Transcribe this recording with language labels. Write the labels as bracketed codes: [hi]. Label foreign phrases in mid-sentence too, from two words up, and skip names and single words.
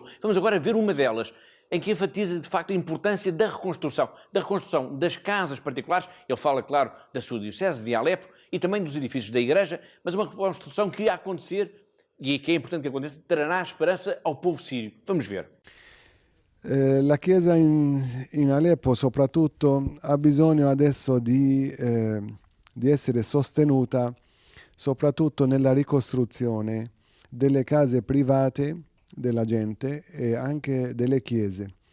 [pt] Vamos agora ver uma delas, em que enfatiza, de facto, a importância da reconstrução das casas particulares. Ele fala, claro, da sua diocese de Alepo e também dos edifícios da Igreja, mas uma reconstrução que, a acontecer, e que é importante que aconteça, trará esperança ao povo sírio. Vamos ver. [it] La Chiesa in Aleppo soprattutto ha bisogno adesso di di essere sostenuta soprattutto nella ricostruzione delle case private della gente e anche delle chiese.